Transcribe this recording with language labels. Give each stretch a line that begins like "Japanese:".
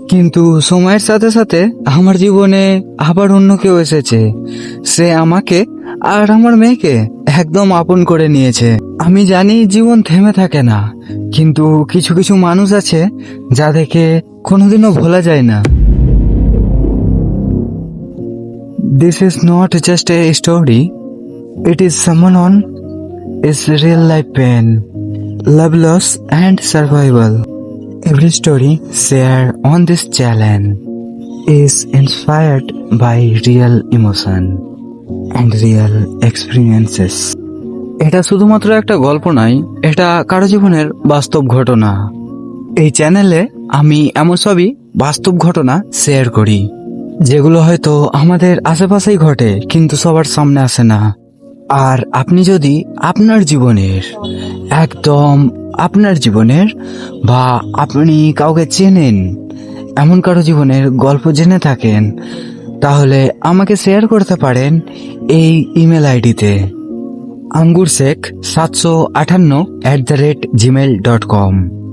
Bangla: কিন্তু সময়ের সাথে সাথে আমার জীবনে আবার অন্য কেউ এসেছে। সে আমাকে আর আমার মেয়েকে একদম আপন করে নিয়েছে। আমি জানি জীবন থেমে থাকে না, কিন্তু কিছু কিছু মানুষ আছে যাদেরকে কোনোদিনও ভোলা যায় না।
English: This is not just a story, it is someone on is real life pain, love loss and survival. Every story shared on this channel is inspired by real emotion and real experiences.
Bangla: এটা শুধুমাত্র একটা গল্প নয়, এটা কারো জীবনের বাস্তব ঘটনা। এই চ্যানেলে আমি এমন সবই বাস্তব ঘটনা শেয়ার করি, যেগুলো হয়তো আমাদের আশেপাশেই ঘটে, কিন্তু সবার সামনে আসে না। আর আপনি যদি আপনার জীবনের একদম আপনার জীবনের বা আপনি কাউকে চেনেন এমন কারো জীবনের গল্প জেনে থাকেন, তাহলে আমাকে শেয়ার করতে পারেন এই ইমেল আইডিতে angurshek758@gmail.com।